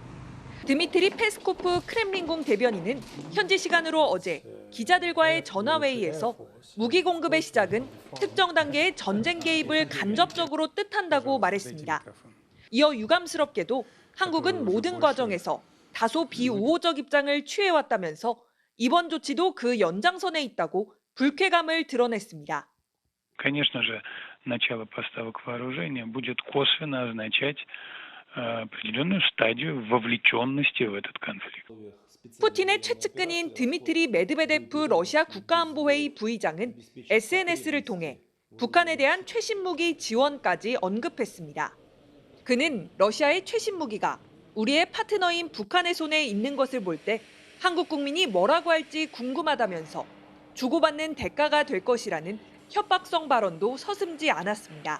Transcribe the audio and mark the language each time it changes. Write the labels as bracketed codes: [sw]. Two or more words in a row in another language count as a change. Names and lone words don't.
[ko] 드미트리 페스코프 크렘린궁 대변인은 현지 시간으로 어제 기자들과의 전화회의에서 무기 공급의 시작은 특정 단계의 전쟁 개입을 간접적으로 뜻한다고 말했습니다. 이어 유감스럽게도 한국은 모든 과정에서 다소 비우호적 입장을 취해왔다면서 이번 조치도 그 연장선에 있다고 불쾌감을 드러냈습니다. [ru] Конечно же, начало поставок вооружения будет косвенно означать определенную стадию вовлеченности в этот конфликт. [ko] 푸틴의 최측근인 드미트리 메드베데프 러시아 국가안보회의 부의장은 SNS를 통해 북한에 대한 최신 무기 지원까지 언급했습니다. 그는 러시아의 최신 무기가 우리의 파트너인 북한의 손에 있는 것을 볼 때 한국 국민이 뭐라고 할지 궁금하다면서 주고받는 대가가 될 것이라는 협박성 발언도 서슴지 않았습니다.